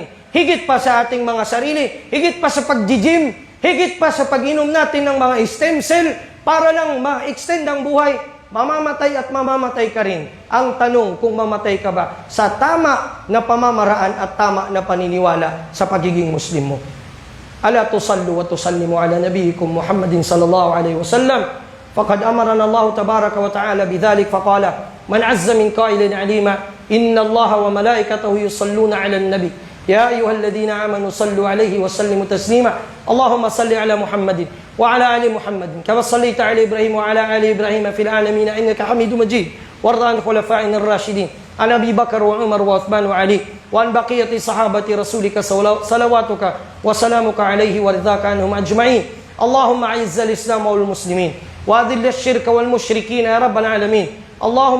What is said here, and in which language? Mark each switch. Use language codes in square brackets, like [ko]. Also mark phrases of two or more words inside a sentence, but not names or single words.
[tl] Higit pa sa ating mga sarili, higit pa sa pag-gym, higit pa sa pag-inom natin ng mga [en] stem cell [tl] para lang ma-extend ang buhay, mamamatay at mamamatay ka rin. Ang tanong, kung mamatay ka ba sa tama na pamamaraan at tama na paniniwala sa pagiging Muslim mo. [ar] ألا تصلون وتسلمون على نبيكم محمد صلى الله عليه وسلم. فقد أمرنا الله تبارك وتعالى بذلك فقال من عز من قائل عليما إن الله وملائكته يصلون على النبي. يا أيها الذين آمنوا صلوا عليه وسلموا تسليما اللهم صل على محمد وعلى آل محمد كما صليت على إبراهيم وعلى آل إبراهيم في العالمين إنك حميد مجيد وارض عن خلفائنا الراشدين عن أبي بكر وعمر وعثمان وعلي وعن بقية صحابة رسولك صلواتك وسلامك عليه ورضاك عنهم أجمعين اللهم أعز الإسلام والمسلمين وأذل الشرك والمشركين يا رب العالمين اللهم